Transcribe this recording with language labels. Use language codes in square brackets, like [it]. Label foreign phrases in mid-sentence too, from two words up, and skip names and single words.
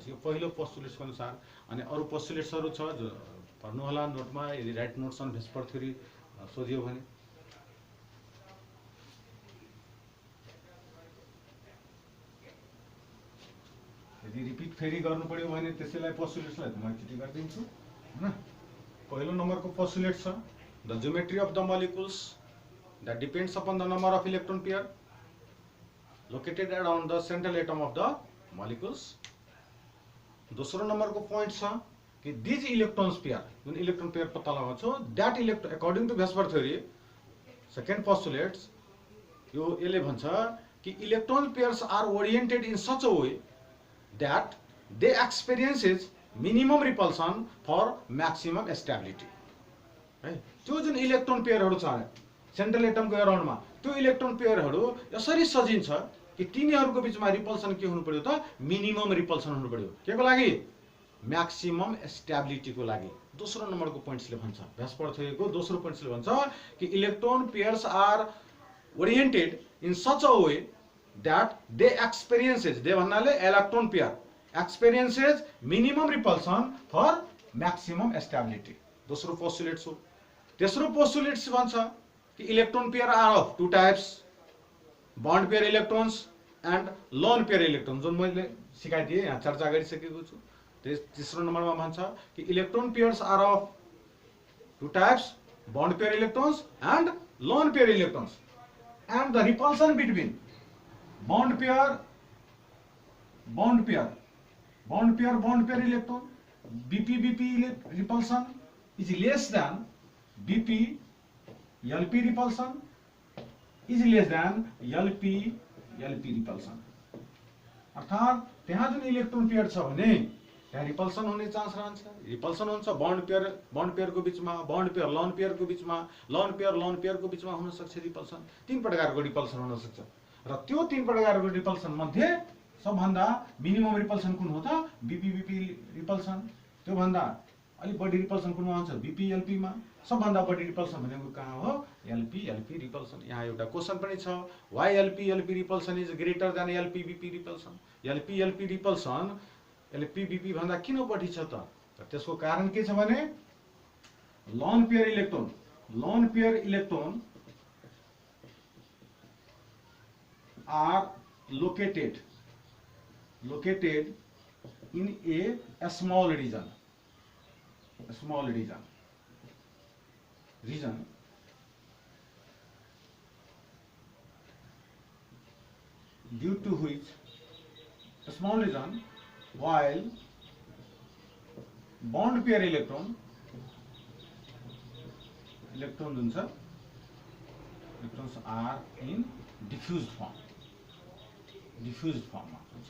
[ne] यो पहिलो पोस्टुलेट्सको अनुसार अनि अरु पोस्टुलेट्सहरु छ जो पढ्नु होला नोटमा यदि [en] write notes on VSEPR theory [ne] सोधियो भने। यदि रिपिट फेरि गर्नु पर्यो भने त्यसैलाई पोस्टुलेट्सलाई म एकचोटी गरिदिन्छु हैन। पहिलो नम्बरको पोस्टुलेट छ [en] the geometry of the molecules that depends upon the number of electron pair located around the central atom of the molecules। [ne] दोस्रो नंबर को पॉइंट छ कि [en] these electrons pair [ne] जुन इलेक्ट्रोन पेयर पत्ता लगाउँछौ [en] that electron according to Vesper theory second postulates [ne] यो यसले भन्छ कि [en] electron pairs are oriented in such a way that they experiences minimum repulsion for maximum stability है। [ne] त्यो जुन इलेक्ट्रोन पेयरहरु छ [en] central atomको [ne] अराउन्डमा त्यो इलेक्ट्रोन पेयरहरु यसरी सजिन्छ कि तिनीहरूको बीचमा रिपल्सन के हुनु पर्यो त [en] minimum repulsion [ne] हुनु पर्यो केको लागि [en] maximum stabilityको [ne] लागि। दोस्रो नम्बरको पोइन्ट्सले भन्छ भ्यास्पर थ्योरीको दोस्रो पोइन्ट्सले भन्छ कि [en] electron pairs are oriented in such a way that they experiences [ne] दे भन्नाले [en] electron pair experiences minimum repulsion for maximum stability. [ne] दोस्रो पोस्टुलेट्स हो। तेस्रो पोस्टुलेट्स भन्छ कि [en] electron pair are of two types bond pair electrons and lone pair electron [ne] जो मैले सिकाइदिए यहाँ चर्चा गरिसकेको छु। तेस्रो नम्बरमा भन्छ कि [en] electron pairs are of two types bond pair electrons and lone pair electrons and the repulsion between bond pair electron BP repulsion is less than BP LP repulsion is less than LP repulsion। [ne] अर्थात त्यहाँ जुन इलेक्ट्रोन पेयर छ भने त्यहाँ रिपल्सन हुने चान्स रहन्छ। रिपल्सन हुन्छ [en] bond pair [ne] को बीचमा [en] bond pair lone pair [ne] को बीचमा [en] lone pair [ne] को बीचमा हुन सक्छ रिपल्सन। तीन प्रकारको रिपल्सन हुन सक्छ र त्यो तीन प्रकारको रिपल्सन मध्ये सबभन्दा [en] minimum repulsion [ne] कुन हो त [en] BP repulsion. [ne] त्यो भन्दा अलि बढी रिपल्सन कुनमा हुन्छ BP LP मा। सबभन्दा बढी रिपल्सन भनेको कहाँ हो [en] LP repulsion. [ne] यहाँ एउटा क्वेशन पनि छ [en] why LP repulsion is greater than LP BP repulsion. LP repulsion LP BP [ne] भन्दा किन बढी छ त त्यसको कारण के छ भने [en] lone pair electron are located in a small region due to which while bond pair electrons are in diffused form [ne] मा हुन्छ।